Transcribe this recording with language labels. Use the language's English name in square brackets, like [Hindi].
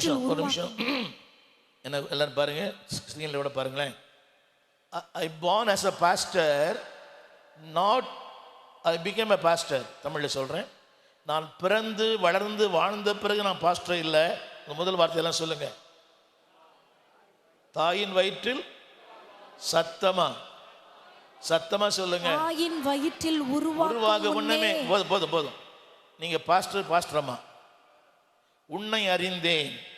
[Tamil] ஒரு நிமிஷம் என்ன எல்லாரும் பாருங்க, ஸ்கிரீன்ல விட பாருங்களேன். [English] I born as a pastor, not I became a pastor. [Tamil] தமிழ்ல சொல்றேன், நான் பிறந்து வளர்ந்து வாழ்ந்த பிறகு நான் பாஸ்டர் இல்லை. முதல் வார்த்தையெல்லாம் சொல்லுங்க. தாயின் வயிற்றில் சத்தமா சொல்லுங்க. தாயின் வயிற்றில் உருவாக முன்னமே. போதும். நீங்க பாஸ்டர் அம்மா. உன்னை அறிந்தேன்.